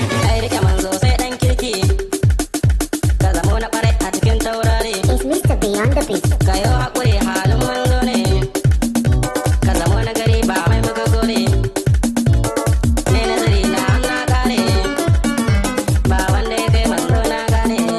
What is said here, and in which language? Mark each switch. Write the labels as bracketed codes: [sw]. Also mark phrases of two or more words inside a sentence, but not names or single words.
[ha] Ai rike manzo sai ɗan kirki, ka zamo na ƙwarai a cikin taurari. [en] It's Mr. Beyond the Beat. [ha] Ka yi haƙuri halin manzo ne, ka zamo na gari ba mai buga gore. Mai nazari na an na ƙare, ba wanda ya kai manzo na gane.